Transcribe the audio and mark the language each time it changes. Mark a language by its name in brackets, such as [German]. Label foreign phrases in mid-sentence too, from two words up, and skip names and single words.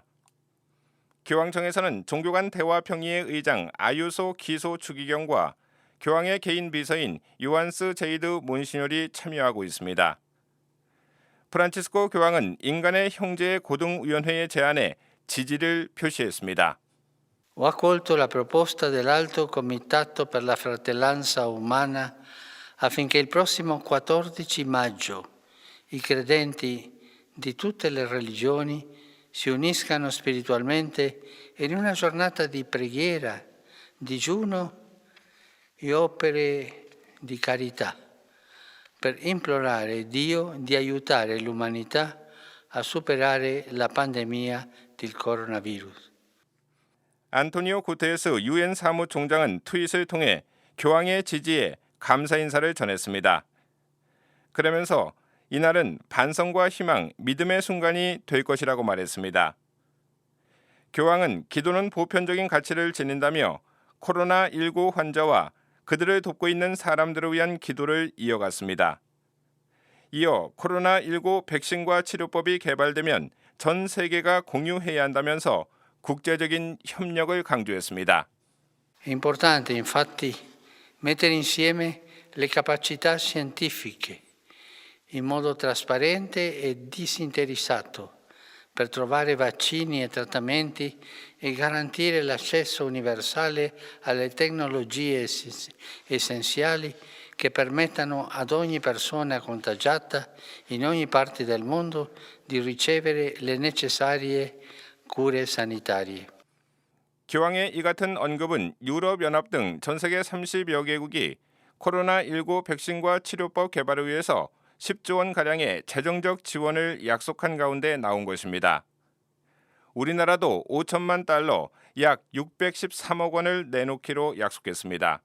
[Korean] 교황청에서는 종교 간 대화 평의회 의장 아유소 기소 추기경과 교황의 개인 비서인 요한스 제이드 몬시뇨리 참여하고 있습니다. 프란치스코 교황은 인간의 형제의 고등위원회의 제안에 지지를 표시했습니다. [Italian] Ho accolto la proposta dell'Alto Comitato per la Fratellanza Umana affinché il prossimo 14 maggio i credenti di tutte le religioni si uniscano spiritualmente in una giornata di preghiera, digiuno e opere di carità per implorare Dio di aiutare l'umanità a superare la pandemia del coronavirus. [Korean] 안토니오 구테레스 유엔 사무총장은 트윗을 통해 교황의 지지에 감사 인사를 전했습니다. 그러면서 이날은 반성과 희망, 믿음의 순간이 될 것이라고 말했습니다. 교황은 기도는 보편적인 가치를 지닌다며 코로나19 환자와 그들을 돕고 있는 사람들을 위한 기도를 이어갔습니다. 이어 코로나19 백신과 치료법이 개발되면 전 세계가 공유해야 한다면서 국제적인 협력을 강조했습니다. [Italian] È importante infatti mettere insieme le capacità scientifiche in modo trasparente e disinteressato per trovare vaccini e trattamenti e garantire l'accesso universale alle tecnologie essenziali che permettano ad ogni persona contagiata in ogni parte del mondo di ricevere le necessarie cure sanitarie. [Korean] 교황의 이 같은 언급은 유럽연합 등 전 세계 30여 개국이 코로나19 백신과 치료법 개발을 위해서 10조 원 가량의 재정적 지원을 약속한 가운데 나온 것입니다. 우리나라도 5천만 달러, 약 613억 원을 내놓기로 약속했습니다.